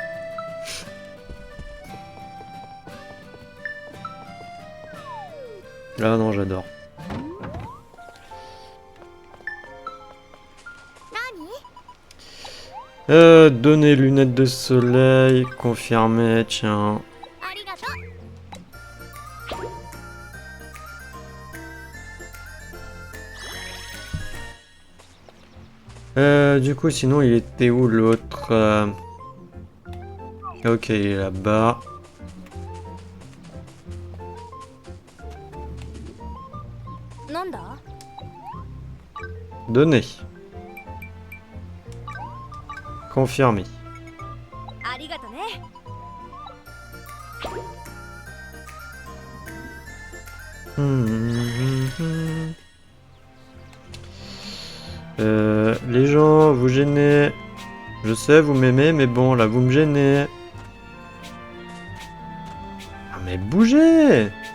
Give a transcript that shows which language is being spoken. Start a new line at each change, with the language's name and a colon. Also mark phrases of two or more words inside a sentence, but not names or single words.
French: Ah non, j'adore. Donner lunettes de soleil, confirmé, tiens.
Japanese: ありがとう。
French: Du coup, sinon, il était où l'autre Ok, il est là-bas. Donner. Confirmé.
Japanese: ありがとね。
French: Les gens, vous gênez. Je sais, vous m'aimez, mais bon, là, vous me gênez. Ah, mais bougez!